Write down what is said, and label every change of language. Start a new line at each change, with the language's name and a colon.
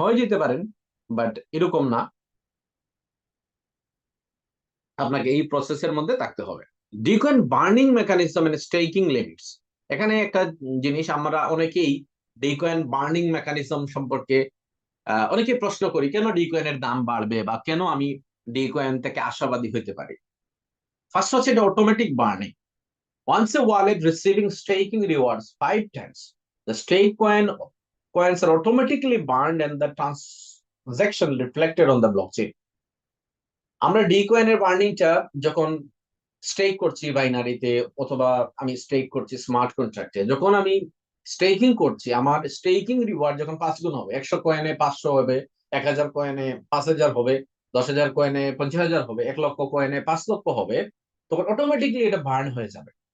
Bangla: হয়ে যেতে পারেন, বাট এরকম না, আপনাকে এই প্রসেসের মধ্যে থাকতে হবে।
English: decoin burning mechanism and staking limits,
Bangla: এখানে একটা জিনিস আমরা অনেকেই ডিকয়েন বার্নিং মেকানিজম সম্পর্কে অনেকেই প্রশ্ন করি, কেন ডিকয়েনের দাম বাড়বে বা কেন আমি ডিকয়েন থেকে আশাবাদী হতে পারি। ফার্স্ট হচ্ছে এটা automatic burning.
English: Once a wallet receiving staking rewards 5 times, the stake coins are automatically burned and the transaction reflected on the blockchain.
Bangla: আমরা ডি কয়েনের বার্নিংটা যখন স্টেক করছি বাইনারিতে, অথবা আমি স্টেক করছি স্মার্ট কন্ট্রাক্টে, যখন আমি স্টেকিং করছি, আমার স্টেকিং রিওয়ার্ড যখন 5 গুণ হবে, 100 কয়েনে 500 হবে, 1000 কয়েনে 5000 হবে, 10,000 কয়েনে 50,000 হবে, 1 লক্ষ কয়েনে 5 লক্ষ হবে, তখন অটোমেটিকলি এটা বার্ন হয়ে যাবে।